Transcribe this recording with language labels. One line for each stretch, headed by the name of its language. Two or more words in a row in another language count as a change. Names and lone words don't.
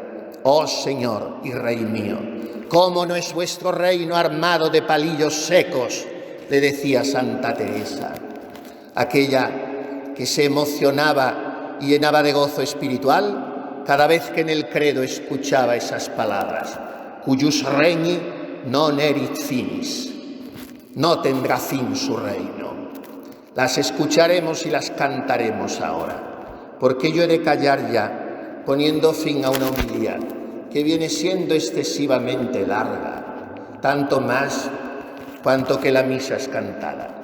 Spanish: Oh Señor y Rey mío, ¿cómo no es vuestro reino armado de palillos secos?, le decía Santa Teresa, aquella que se emocionaba y llenaba de gozo espiritual cada vez que en el credo escuchaba esas palabras:
Latin: cuius regni non erit finis,
Spanish: no tendrá fin su reino. Las escucharemos y las cantaremos ahora, porque yo he de callar ya, poniendo fin a una homilía que viene siendo excesivamente larga, tanto más cuanto que la misa es cantada.